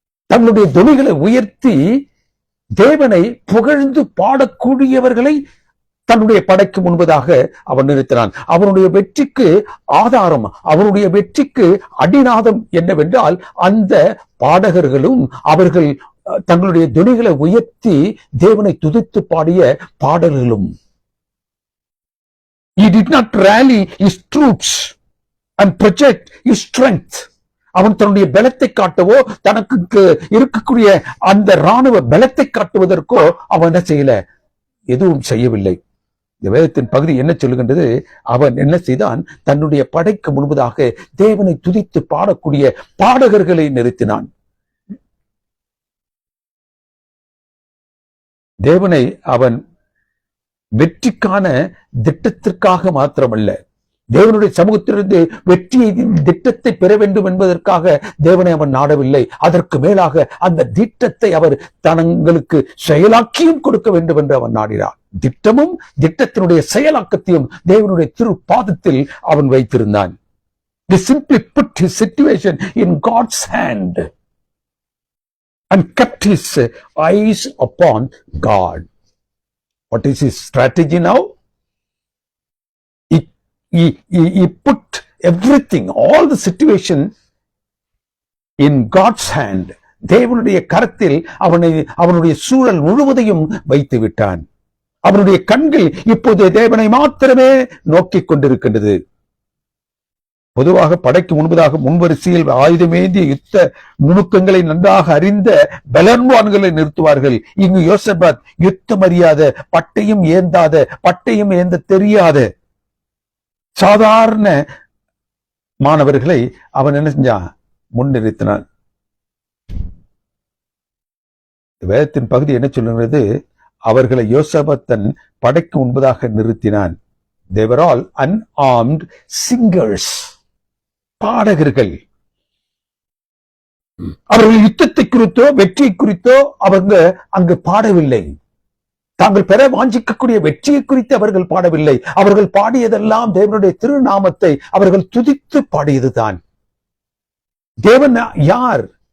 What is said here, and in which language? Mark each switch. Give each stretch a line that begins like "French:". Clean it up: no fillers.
Tamil: தங்களுடைய துணிகளை உயர்த்தி தேவனை புகழ்ந்து பாடக்கூடியவர்களை தன்னுடைய படைக்கு முன்பதாக அவன் நிறுத்தினான். அவனுடைய வெற்றிக்கு ஆதாரம், அவனுடைய வெற்றிக்கு அடிநாதம் என்னவென்றால் அந்த பாடகர்களும் அவர்கள் தங்களுடைய துணிகளை உயர்த்தி தேவனை துதித்து பாடிய பாடல்களும்.
English: He did not rally his troops and project his strength.
Tamil: அவன் தன்னுடைய பலத்தை காட்டவோ, தனக்கு இருக்கக்கூடிய அந்த இராணுவ பலத்தை காட்டுவதற்கோ அவன் என்ன செய்யல? எதுவும் செய்யவில்லை. இந்த வேதத்தின் பகுதி என்ன சொல்லுகின்றது? அவன் என்ன செய்தான்? தன்னுடைய படைக்கு முன்பதாக தேவனை துதித்து பாடக்கூடிய பாடகர்களை நிறுத்தினான். தேவனை அவன் வெற்றிக்கான திட்டத்திற்காக மாத்திரமல்ல, தேவனுடைய சமூகத்திலிருந்து வெற்றியை திட்டத்தை பெற வேண்டும் என்பதற்காக தேவனை அவன் நாடவில்லை. அதற்கு மேலாக அந்த திட்டத்தை அவர் தங்களுக்கு செயலாக்கியும் கொடுக்க வேண்டும் என்று அவன் நாடினார். திட்டமும் திட்டத்தினுடைய செயலாக்கத்தையும் தேவனுடைய திரு பாதத்தில் அவன் வைத்திருந்தான்.
English: He simply put his situation in God's hand and kept his eyes upon God. What is his strategy now? He put everything, all the situation in God's hand.
Tamil: தேவனுடைய கரத்தில் அவனுடைய சூழல் முழுவதையும் வைத்து விட்டான். அவனுடைய கண்கள் இப்போது தேவனை மாத்திரமே நோக்கிக் கொண்டிருக்கின்றது. பொதுவாக படைக்கு முன்பதாக முன்வரிசையில் ஆயுதமேந்திய யுத்த நுணுக்கங்களை நன்றாக அறிந்த பலன்வான்களை நிறுத்துவார்கள். இங்கு யோசபாத் யுத்தம் அறியாத, பட்டையும் ஏந்தாத, பட்டையும் ஏந்த தெரியாத சாதாரண மாணவர்களை அவன் என்ன செஞ்சான்? முன்னிறுத்தினான். வேதத்தின் பகுதி என்ன சொல்லுகிறது? அவர்களை யோசபாத் தன் படைக்கு முன்பதாக நிறுத்தினான்.
English: They were all unarmed singers.
Tamil: பாடகர்கள். அவர்கள் யுத்தத்தை குறித்தோ வெற்றியை குறித்தோ அவங்க அங்கு பாடவில்லை. தாங்கள் பெற வாஞ்சிக்கக்கூடிய வெற்றியை குறித்து அவர்கள் பாடவில்லை. அவர்கள் பாடியதெல்லாம் தேவனுடைய திருநாமத்தை அவர்கள் துதித்து பாடியதுதான். தேவன் யார்?